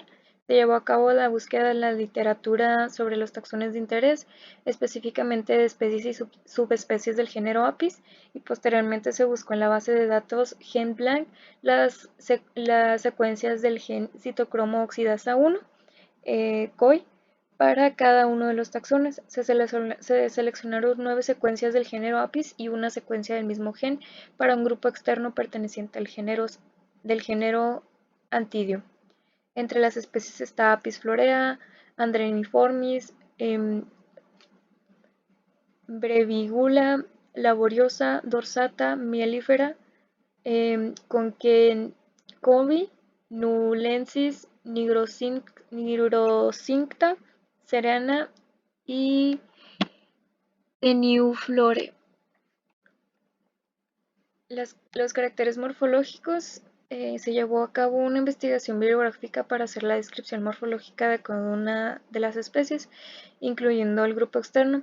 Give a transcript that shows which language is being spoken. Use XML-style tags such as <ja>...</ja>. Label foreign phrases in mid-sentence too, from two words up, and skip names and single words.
<es>Se llevó a cabo la búsqueda de la literatura sobre los taxones de interés, específicamente de especies y subespecies del género Apis, y posteriormente se buscó en la base de datos GenBlank las secuencias del gen citocromo oxidasa 1, COI, para cada uno de los taxones. Se seleccionaron 9 secuencias del género Apis y una secuencia del mismo gen para un grupo externo perteneciente del género Antidio. Entre las especies está Apis florea, Andreniformis, Brevigula, laboriosa, dorsata, mielífera, Conquencovi, Nulensis, Nigrocincta, Serena y Tenuflore. Los caracteres morfológicos, se llevó a cabo una investigación bibliográfica para hacer la descripción morfológica de cada una de las especies, incluyendo el grupo externo.</es>